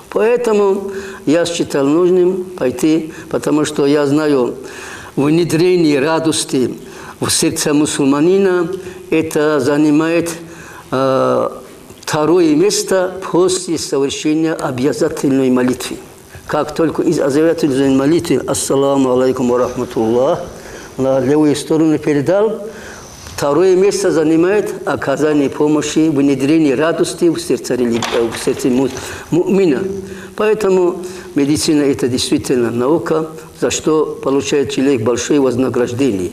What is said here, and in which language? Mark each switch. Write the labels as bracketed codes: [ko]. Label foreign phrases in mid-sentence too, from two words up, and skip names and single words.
[ru] Поэтому я считал нужным пойти, потому что я знаю, внедрение радости в сердце мусульманина, это занимает второе место после совершения обязательной молитвы. Как только из обязательной молитвы [ar] «السلام عليكم ورحمة الله» [ru] на левую сторону передал, второе место занимает оказание помощи, внедрение радости в сердце мумина. Поэтому медицина – это действительно наука, за что получает человек большое вознаграждение.